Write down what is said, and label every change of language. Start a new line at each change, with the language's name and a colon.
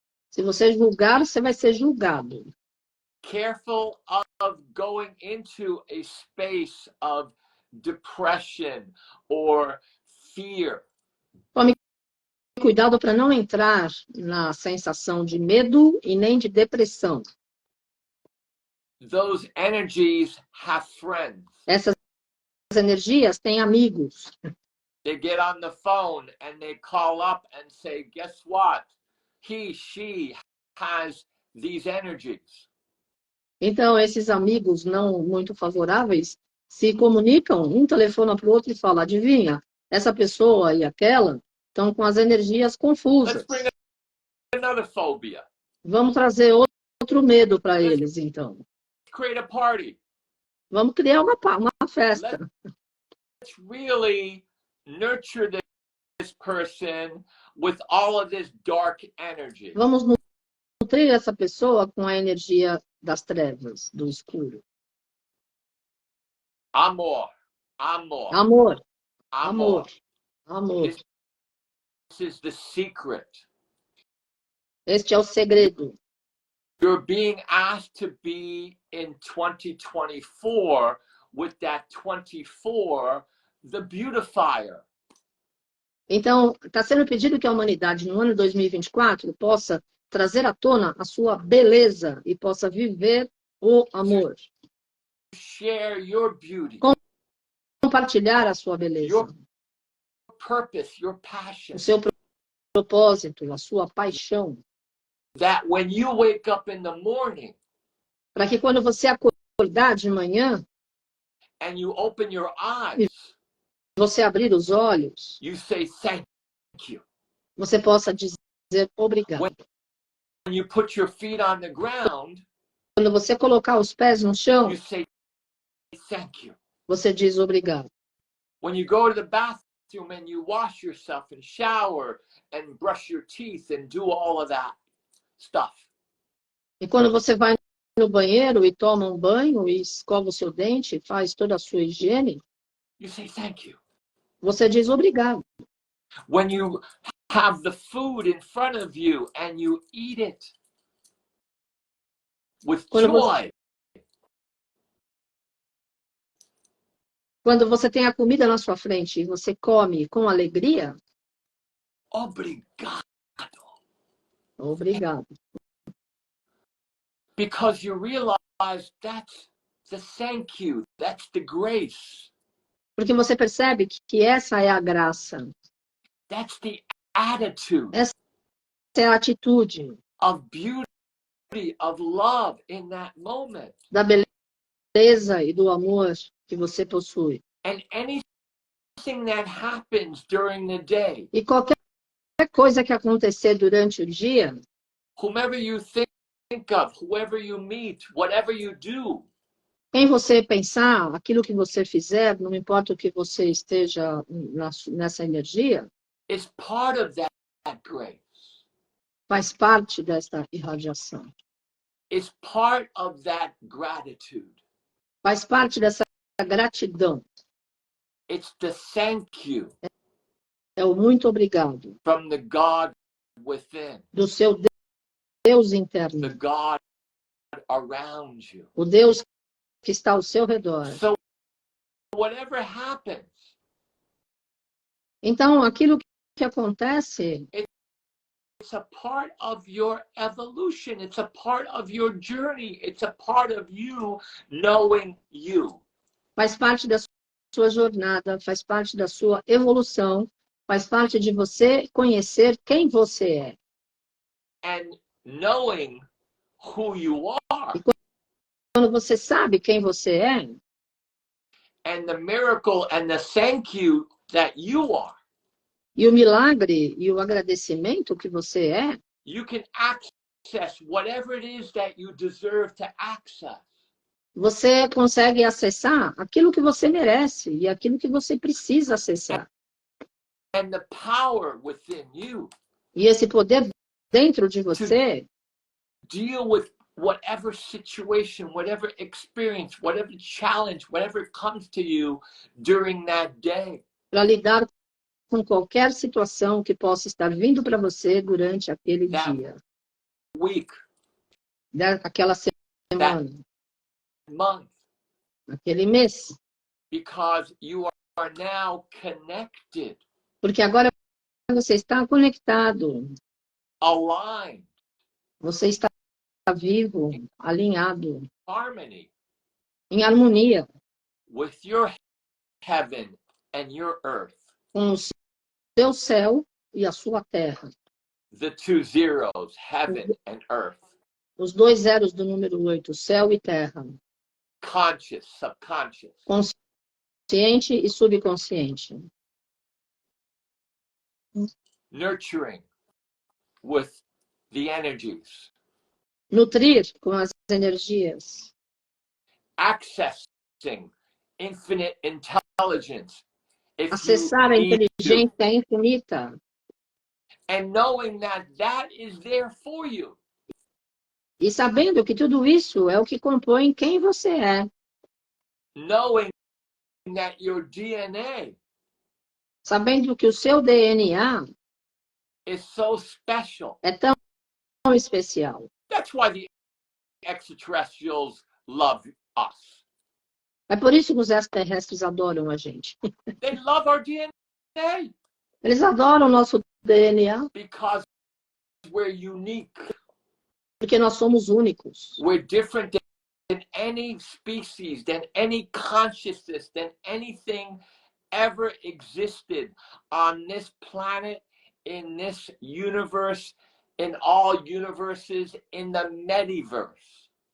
Portuguese: Se você julgar, você vai ser julgado.
English: Careful of going into a space of depression or fear.
Portuguese: Tome cuidado para não entrar na sensação de medo e nem de depressão.
English: Those energies have friends.
Portuguese: Essas energias têm amigos.
English: They get on the phone and they call up and say, guess what? She has these energies.
Portuguese: Então, esses amigos não muito favoráveis se comunicam, um telefona para o outro e fala, adivinha, essa pessoa e aquela estão com as energias confusas.
English: Let's bring another phobia.
Portuguese: Vamos trazer outro medo para eles, então.
English: Create a party.
Portuguese: Vamos criar uma festa.
English: Let's really nurture this person with all of this dark energy.
Portuguese: Vamos nutrir essa pessoa com a energia das trevas, do escuro. Amor, amor, amor, amor. amor.
English: This is the secret.
Portuguese: Este é o segredo.
English: You're being asked to be in 2024 with that 24, the beautifier.
Portuguese: Então, está sendo pedido que a humanidade, no ano 2024, possa trazer à tona a sua beleza e possa viver o amor.
English: Share your beauty.
Portuguese: Compartilhar a sua beleza.
English: Your purpose, your passion.
Portuguese: O seu propósito, a sua paixão.
English: That when you wake up in the morning,
Portuguese: para que quando você acordar de manhã,
English: and you open your eyes,
Portuguese: você abrir os olhos,
English: you say thank you.
Portuguese: Você possa dizer obrigado.
English: When you put your feet on the ground,
Portuguese: quando você colocar os pés no chão,
English: you say thank you.
Portuguese: Você diz obrigado.
English: When you go to the bathroom, and you wash yourself and shower and brush your teeth and do all of that stuff.
Portuguese: E quando você vai no banheiro e toma um banho e escova o seu dente, faz toda a sua higiene,
English: You say thank you.
Portuguese: você diz obrigado.
English: When you have the food in front of you and you eat it with joy.
Portuguese: Quando você tem a comida na sua frente e você come com alegria, Obrigado. obrigado.
English: Because you realize that's the thank you, that's the grace.
Portuguese: Porque você percebe que essa é a graça.
English: That's the attitude.
Portuguese: Essa é a atitude.
English: Of beauty, of love in that moment.
Portuguese: Da beleza e do amor que você possui.
English: And anything that happens during the day.
Portuguese: E qualquer coisa que acontecer durante o dia.
English: Whomever you think of, whoever you meet, whatever you do.
Portuguese: Quem você pensar, aquilo que você fizer, não importa o que você esteja nessa energia.
English: It's part of that grace.
Portuguese: Faz parte desta irradiação.
English: It's part of that gratitude.
Portuguese: Faz parte dessa gratidão.
English: It's the thank you.
Portuguese: É o muito obrigado.
English: From the God within.
Portuguese: Do seu Deus interno.
English: The God around you.
Portuguese: O Deus que está ao seu redor.
English: So whatever happens.
Portuguese: Então, aquilo que acontece,
English: it's a part of your evolution. It's a part of your journey. It's a part of you knowing you.
Portuguese: Faz parte da sua jornada, faz parte da sua evolução, faz parte de você conhecer quem você é.
English: And knowing who you are.
Portuguese: E quando você sabe quem você é,
English: and the miracle and the thank you that you are.
Portuguese: E o milagre e o agradecimento que você é,
English: you can access whatever it is that you deserve to access.
Portuguese: Você consegue acessar aquilo que você merece e aquilo que você precisa acessar.
English: And the power within you.
Portuguese: E esse poder dentro de você
English: deal with whatever situation, whatever experience, whatever challenge, whatever comes to you during that day.
Portuguese: Para lidar com qualquer situação que possa estar vindo para você durante aquele dia.
English: Week.
Portuguese: Aquela semana.
English: Month.
Portuguese: Aquele mês.
English: Because you are now connected.
Portuguese: Porque agora você está conectado.
English: Aligned.
Portuguese: Você está vivo, alinhado.
English: Harmony.
Portuguese: Em harmonia.
English: With your heaven and your earth.
Portuguese: Com o seu céu e a sua terra.
English: The 2 zeros, heaven and earth.
Portuguese: Os 2 zeros do número 8, céu e terra.
English: Conscious, subconscious.
Portuguese: Consciente e subconsciente.
English: Nurturing with the energies.
Portuguese: Nutrir com as energias.
English: Accessing infinite intelligence.
Portuguese: Acessar a inteligência infinita.
English: And knowing that that is there for you.
Portuguese: E sabendo que tudo isso é o que compõe quem você é.
English: Knowing that your DNA.
Portuguese: Sabendo que o seu DNA
English: is so special.
Portuguese: É tão especial.
English: That's why the extraterrestrials love us.
Portuguese: É por isso que os extraterrestres adoram a gente.
English: They love our DNA.
Portuguese: Eles adoram o nosso DNA.
English: Because we're unique.
Portuguese: Porque nós somos únicos.
English: We're different than any species, than any consciousness, than anything ever existed on this planet, in this universe, in all universes, in the metaverse.